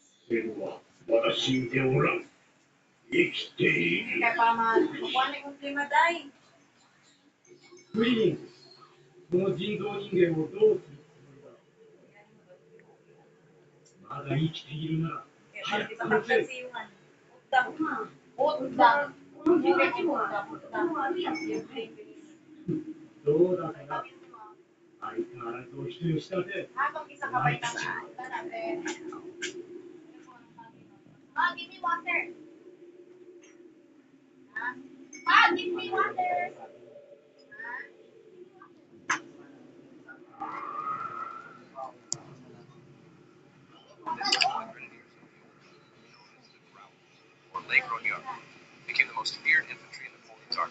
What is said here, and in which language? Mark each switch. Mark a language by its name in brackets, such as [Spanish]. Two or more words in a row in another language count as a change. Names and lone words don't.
[Filipino] Kaya para makuha na yung klima dahil. [Japanese] クリリン、この人造人間をどうするつもりだ。まだ生きているなら、早く殺せ。どうだかな。相変わらずお人よしだぜ。 [English] Give me water. Give me water. Or Les Grognards, became the most feared infantry in Napoleon's army.